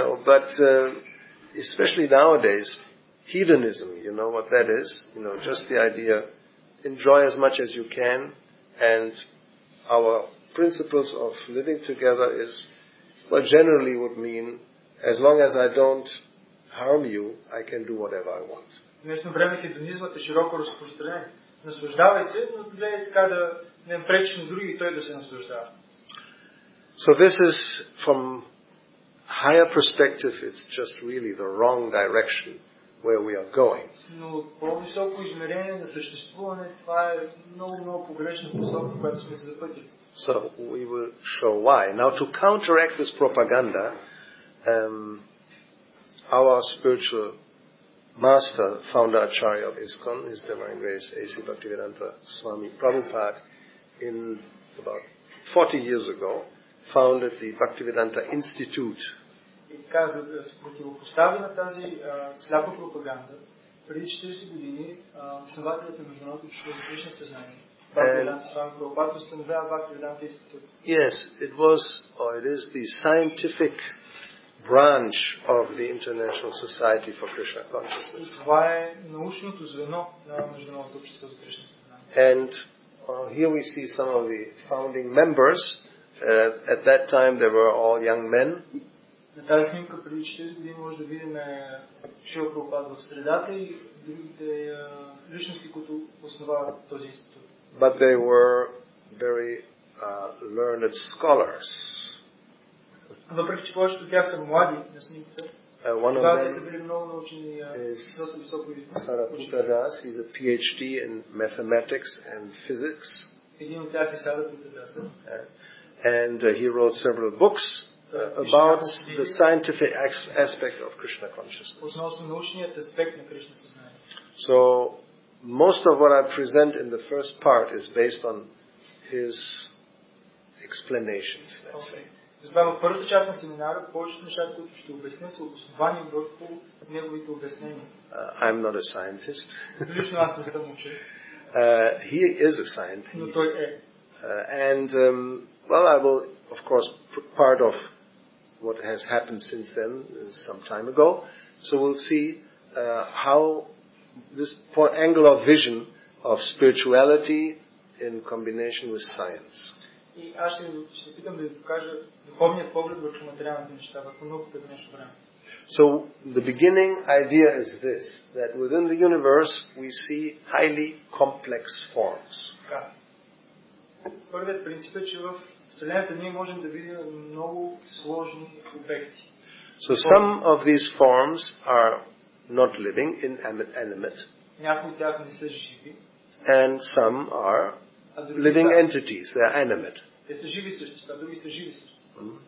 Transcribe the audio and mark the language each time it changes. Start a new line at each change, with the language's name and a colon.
English: But especially nowadays, hedonism, you know what that is? Just the idea, enjoy as much as you can, and our principles of living together is, generally would mean, as long as I don't harm you, I can do whatever I want.
Bulgarian: В днешно време хедонизмът е широко разпространен. Наслаждавай се, но гледай така да не пречиш на други и той да се наслаждава.
English: So this is, from higher perspective, it's just really the wrong direction where we are going.
Bulgarian: Но от по-високо измерение на съществуване, това е много погрешна посока, която сме се запътили.
English: So we will show why. Now to counteract this propaganda, our spiritual master, founder Acharya of ISKCON, His Divine Grace A.C. Bhaktivedanta Swami Prabhupada, in about 40 years ago, founded the Bhaktivedanta Institute.
Bulgarian: И така, за да се противопостави на тази сляпа пропаганда, преди 40 години основателят на Международното учителство за Кришна съзнание, Бхактиведанта Свами Прабхупада, установява Бхактиведанта Институт.
English: Yes, it is the scientific branch of the International Society for Krishna Consciousness.
Bulgarian: Това е научното звено на Международното общество за Кришна съзнание.
English: And here we see some of the founding members. At that time they were all young men.
Bulgarian: На тази снимка преди 40 години може да видим Шрила Прабхупада в средата и другите личности, които основават този институт.
English: But they were very learned scholars.
Bulgarian: Въпреки че повечето от тях са млади на снимката,
English: One of
Bulgarian: тогава те са
English: them
Bulgarian: били много научени, доста високо
English: Sariputta Das. He's a PhD in mathematics and physics.
Bulgarian: Един от тях е Сарипutta Das.
English: And he wrote several books about the scientific aspect of Krishna consciousness.
Bulgarian: Относно научният аспект на Кришна съзнание.
English: So most of what I present in the first part is based on his explanations, let's say.
Bulgarian: Затова в първата част на семинара повечето неща, които ще обясня, са обосновани върху неговите обяснения.
English: I'm not a scientist.
Bulgarian: Лично аз не съм учен.
English: He is a scientist.
Bulgarian: Но той е.
English: And well, I will of course put part of what has happened since then, some time ago. So we'll see how this angle of vision of spirituality in combination with science.
Bulgarian: И аз ще питам да ви покажа духовният поглед върху материалните неща, върху науката в днешно време.
English: So the beginning idea is this, that within the universe we see highly complex forms.
Bulgarian: Първият принцип е, че в Вселената ние можем да видим много сложни обекти.
English: So some of these forms are not living, inanimate.
Bulgarian: Някои от тях не са живи.
English: And some are living entities, they are animate.
Bulgarian: Те са живи същества, други са живи същества.